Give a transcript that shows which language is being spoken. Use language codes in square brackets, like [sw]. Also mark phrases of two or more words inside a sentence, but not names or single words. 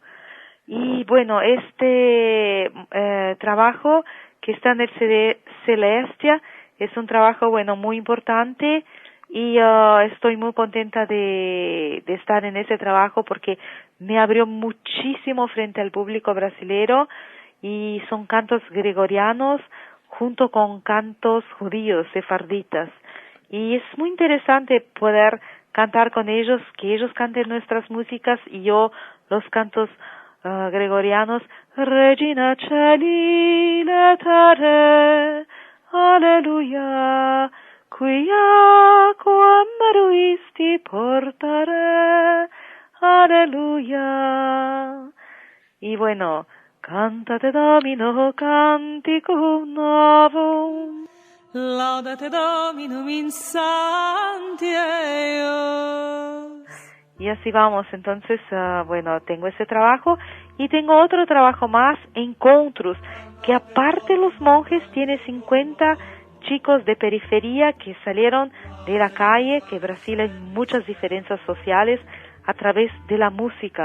[es] Y bueno, este trabajo que está en el Celestia es un trabajo, bueno, muy importante y estoy muy contenta de estar en ese trabajo porque me abrió muchísimo frente al público brasilero y son cantos gregorianos junto con cantos judíos, sefarditas. Y es muy interesante poder cantar con ellos, que ellos canten nuestras músicas y yo los cantos gregorianos. [la] Regina Celi letare, Alleluia, quia quam meruisti portare, Alleluia. [es] Y bueno, [la] Cantate Domino canticum novum, Laudate Dominum in sancti eius. [es] Y así vamos, entonces, bueno, tengo ese trabajo y tengo otro trabajo más, encontros, que aparte de los monjes tiene 50 chicos de periferia que salieron de la calle, que Brasil hay muchas diferencias sociales a través de la música.